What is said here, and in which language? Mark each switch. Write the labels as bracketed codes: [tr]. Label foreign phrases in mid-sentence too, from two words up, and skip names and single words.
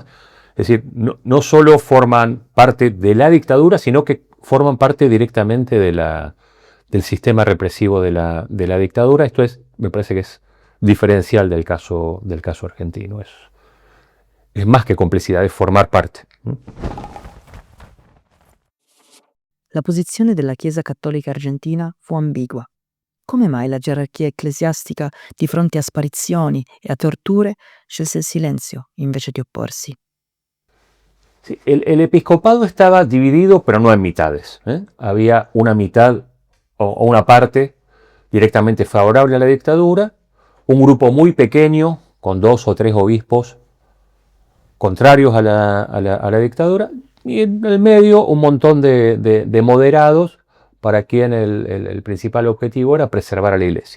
[es] Es decir, no solo forman parte de la dictadura, sino que forman parte directamente del sistema represivo de la dictadura. Esto me parece que es diferencial del caso argentino. Es más que complicidad, es formar parte. [it] La posizione della Chiesa cattolica argentina fu ambigua. Come mai la gerarchia ecclesiastica, di fronte a sparizioni e a torture, scelse il silenzio invece di opporsi? [es] Sí, el episcopado estaba dividido, pero no en mitades. Había una mitad o una parte directamente favorable a la dictadura, un grupo muy pequeño, con 2 o 3 obispos contrarios a la dictadura, y en el medio un montón de moderados para quien el principal objetivo era preservar a la iglesia.